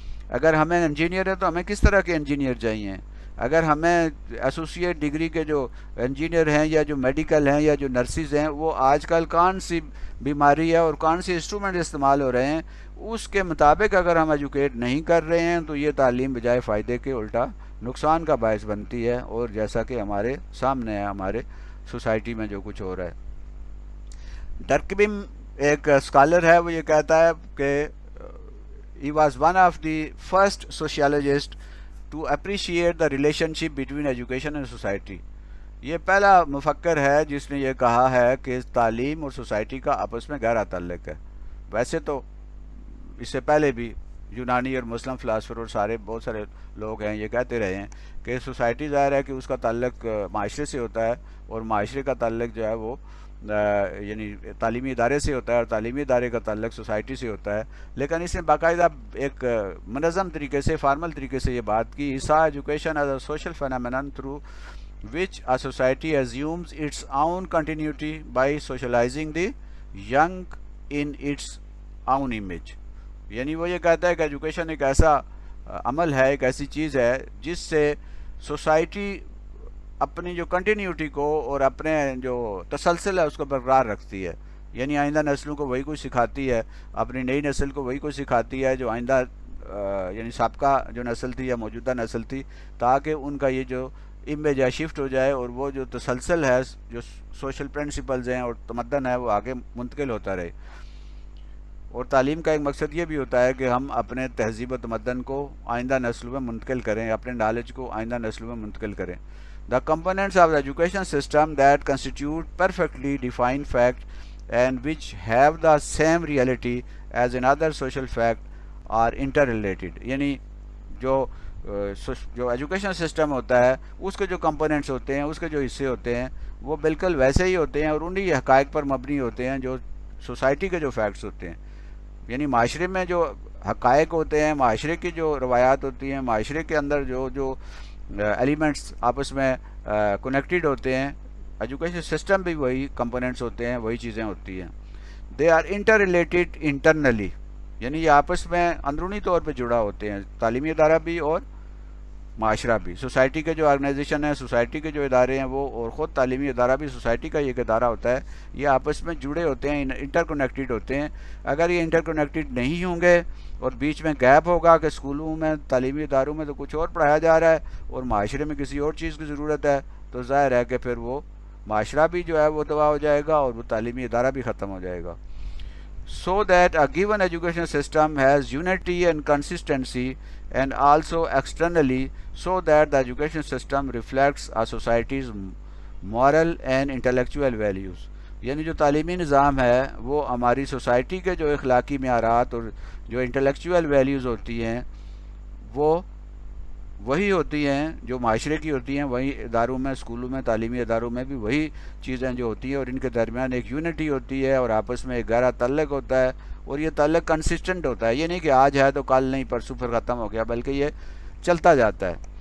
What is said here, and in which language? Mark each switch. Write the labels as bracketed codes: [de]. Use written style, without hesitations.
[ur] اگر ہمیں انجینئر ہے تو ہمیں کس طرح کے انجینئر چاہیے. اگر ہمیں ایسوسیٹ ڈگری کے جو انجینئر ہیں یا جو میڈیکل ہیں یا جو نرسز ہیں، وہ آج کل کون سی بیماری ہے اور کون سی انسٹرومنٹ استعمال ہو رہے ہیں، اس کے مطابق اگر ہم ایجوکیٹ نہیں کر رہے ہیں تو یہ تعلیم بجائے فائدے کے الٹا نقصان کا باعث بنتی ہے. اور جیسا کہ ہمارے سامنے ہے، ہمارے سوسائٹی میں جو کچھ ہو رہا ہے. ڈرکبم ایک اسکالر ہے، وہ یہ کہتا ہے کہ [en] he was one of the first sociologists to appreciate the relationship between education and society. [ur] یہ پہلا مفکر ہے جس نے یہ کہا ہے کہ تعلیم اور سوسائٹی کا آپس میں گہرا تعلق ہے. ویسے تو اس سے پہلے بھی یونانی اور مسلم فلاسفر اور بہت سارے لوگ ہیں یہ کہتے رہے ہیں کہ سوسائٹی ظاہر ہے کہ اس کا تعلق معاشرے سے ہوتا ہے اور معاشرے کا تعلق جو ہے وہ یعنی تعلیمی ادارے سے ہوتا ہے اور تعلیمی ادارے کا تعلق سوسائٹی سے ہوتا ہے. لیکن اس نے باقاعدہ ایک منظم طریقے سے، فارمل طریقے سے یہ بات کی. [en] So education as a social phenomenon through which a society assumes its own continuity by socializing the young in its own image. [ur] یعنی وہ یہ کہتا ہے کہ ایجوکیشن ایک ایسا عمل ہے، ایک ایسی چیز ہے جس سے سوسائٹی اپنی جو کنٹینیوٹی کو اور اپنے جو تسلسل ہے اس کو برقرار رکھتی ہے. یعنی آئندہ نسلوں کو وہی کچھ سکھاتی ہے، اپنی نئی نسل کو وہی کچھ سکھاتی ہے جو آئندہ یعنی سابقہ جو نسل تھی یا موجودہ نسل تھی، تاکہ ان کا یہ جو امیج ہے شفٹ ہو جائے اور وہ جو تسلسل ہے، جو سوشل پرنسپلز ہیں اور تمدن ہے، وہ آگے منتقل ہوتا رہے. اور تعلیم کا ایک مقصد یہ بھی ہوتا ہے کہ ہم اپنے تہذیب و تمدن کو آئندہ نسلوں میں منتقل کریں، اپنے نالج کو آئندہ نسلوں میں منتقل کریں. [en] The components of the education system that constitute perfectly defined fact and which have the same reality as another social fact are interrelated. [ur] یعنی جو ایجوکیشن سسٹم ہوتا ہے اس کے جو کمپوننٹس ہوتے ہیں، اس کے جو حصے ہوتے ہیں، وہ بالکل ویسے ہی ہوتے ہیں اور انہی حقائق پر مبنی ہوتے ہیں جو سوسائٹی کے جو فیکٹس ہوتے ہیں. یعنی معاشرے میں جو حقائق ہوتے ہیں، معاشرے کی جو روایات ہوتی ہیں، معاشرے کے اندر جو ایلیمنٹس آپس میں کنیکٹڈ ہوتے ہیں، ایجوکیشن سسٹم بھی وہی کمپوننٹس ہوتے ہیں، وہی چیزیں ہوتی ہیں. [en] they are interrelated internally, [ur] یعنی یہ آپس میں اندرونی طور پہ جڑا ہوتے ہیں، تعلیمی ادارہ بھی اور معاشرہ بھی. سوسائٹی کے جو آرگنائزیشن ہیں، سوسائٹی کے جو ادارے ہیں وہ، اور خود تعلیمی ادارہ بھی سوسائٹی کا ایک ادارہ ہوتا ہے، یہ آپس میں جڑے ہوتے ہیں، انٹر کنیکٹڈ ہوتے ہیں. اگر یہ انٹر کنیکٹڈ نہیں ہوں گے اور بیچ میں گیپ ہوگا کہ اسکولوں میں، تعلیمی اداروں میں تو کچھ اور پڑھایا جا رہا ہے اور معاشرے میں کسی اور چیز کی ضرورت ہے، تو ظاہر ہے کہ پھر وہ معاشرہ بھی جو ہے وہ تباہ ہو جائے گا اور وہ تعلیمی ادارہ بھی ختم ہو جائے گا. [en] So that a given education system has unity and consistency and also externally, so that the education system reflects a society's moral and intellectual values. [ur] یعنی جو تعلیمی نظام ہے وہ ہماری سوسائٹی کے جو اخلاقی معیارات اور جو انٹلیکچوئل ویلیوز ہوتی ہیں وہ وہی ہوتی ہیں جو معاشرے کی ہوتی ہیں. وہی اداروں میں، اسکولوں میں، تعلیمی اداروں میں بھی وہی چیزیں جو ہوتی ہیں اور ان کے درمیان ایک یونٹی ہوتی ہے اور آپس میں ایک گہرا تعلق ہوتا ہے اور یہ تعلق کنسسٹنٹ ہوتا ہے. یہ نہیں کہ آج ہے تو کل نہیں، پرسوں پھر ختم ہو گیا، بلکہ یہ چلتا جاتا ہے.